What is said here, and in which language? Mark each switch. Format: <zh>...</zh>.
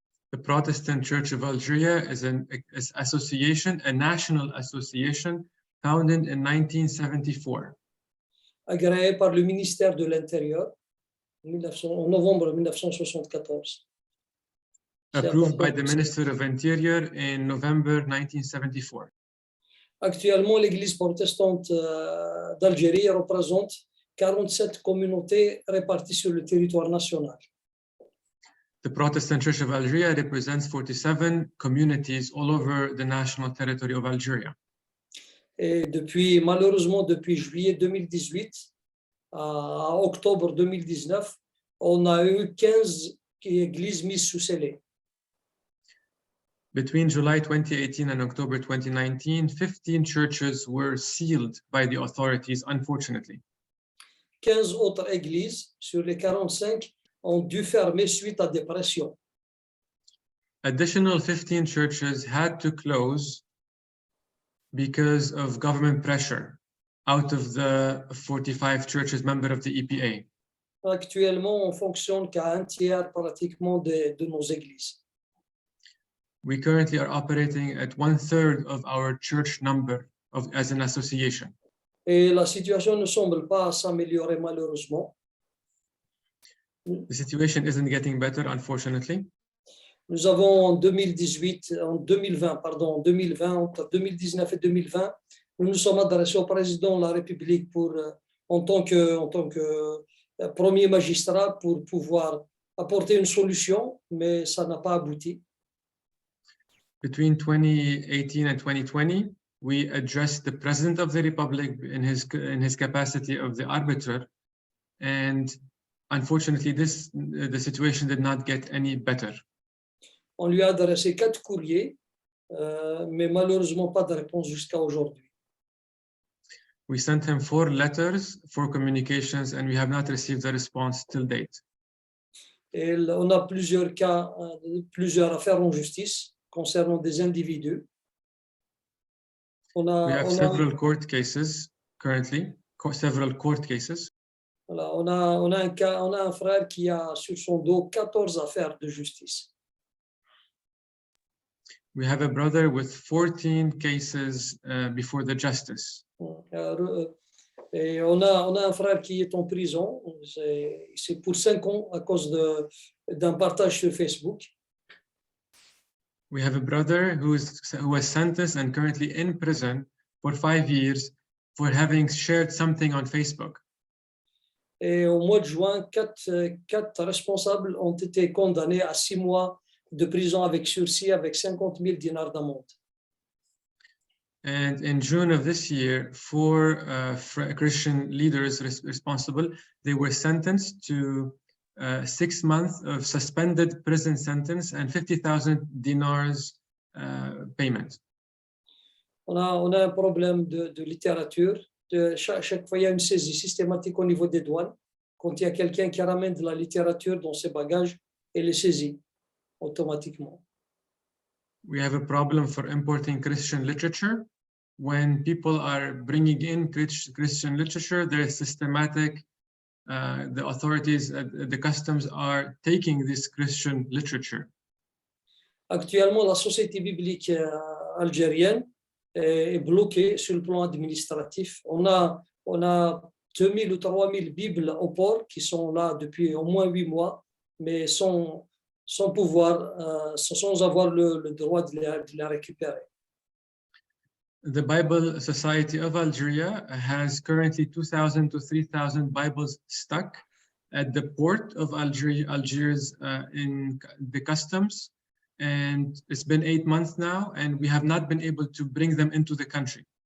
<en>The Protestant Church of Algeria is an association, a national association founded in 1974.</en> <fr>Agréée par le ministère de l'Intérieur en novembre 1974.</fr> <en>Approved by the Minister of Interior in November 1974.</en> <fr>Actuellement, l'Église protestante d'Algérie représente 47 communautés réparties sur le territoire national.</fr> <en>The Protestant Church of Algeria represents 47 communities all over the national territory of Algeria.</en> <fr>Et malheureusement, depuis juillet 2018 à octobre 2019, on a eu 15 églises mises sous scellé.</fr> <en>Between July 2018 and October 2019, 15 churches were sealed by the authorities, unfortunately.</en> <fr>15 autres églises sur les 45 ont dû fermer suite à des pressions.</fr> <en>Additional 15 churches had to close because of government pressure out of the 45 churches member of the EPA.</en> <fr>Actuellement, on fonctionne qu'à un tiers pratiquement de nos églises.</fr> <en>We currently are operating at 1/3 of our church number as an association.</en> <fr>Et la situation ne semble pas s'améliorer malheureusement.</fr> <en>The situation isn't getting better, unfortunately.</en> <fr>Nous avons en 2020, entre 2019 et 2020, nous nous sommes adressés au président de la République en tant que premier magistrat pour pouvoir apporter une solution, mais ça n'a pas abouti.</fr> <en>Between 2018 and 2020, we addressed the President of the Republic in his capacity of the arbiter, and unfortunately, the situation did not get any better.</en> <fr>On lui a adressé 4 courriers, mais malheureusement pas de réponse jusqu'à aujourd'hui.</fr> <en>We sent him 4 letters for communications, and we have not received a response till date.</en> <fr>Et on a plusieurs cas, plusieurs affaires en justice concernant des individus.</fr> <en>We have</en> <fr>on a,</fr> <en>several court cases currently, several court cases.</en> <fr>voilà, on a un frère qui a sur son dos 14 affaires de justice.</fr> <en>We have a brother with 14 cases before the justice.</en> <fr>Et on a un frère qui est en prison, c'est pour 5 ans à cause d'un partage sur Facebook.</fr> <en>We have a brother who was sentenced and currently in prison for 5 years for having shared something on Facebook.</en> <fr>Et au mois de juin, 4 responsables ont été condamnés à 6 mois de prison avec sursis avec 50 000 dinars d'amende.</fr> <en>And in June of this year, 4 Christian leaders responsible, they were sentenced to 6 months of suspended prison sentence and 50,000 dinars payment.</en> <fr>On a un problème de littérature. Chaque fois, il y a une saisie systématique au niveau des douanes. Quand il y a quelqu'un qui ramène de la littérature dans ses bagages, elle est saisie automatiquement.</fr> <en>We have a problem for importing Christian literature. When people are bringing in Christian literature, there is systematic, the authorities, the customs are taking this Christian literature.</en> <fr>Actuellement, la société biblique algérienne est bloquée sur le plan administratif. On a 2000 ou 3000 Bibles au port qui sont là depuis au moins 8 mois, mais sans pouvoir, sans avoir le droit de les récupérer.</fr> <en>The Bible Society of Algeria has currently 2,000 to 3,000 Bibles stuck at the port of Algiers in the customs. And it's been 8 months now, and we have not been able to bring them into the country.</en>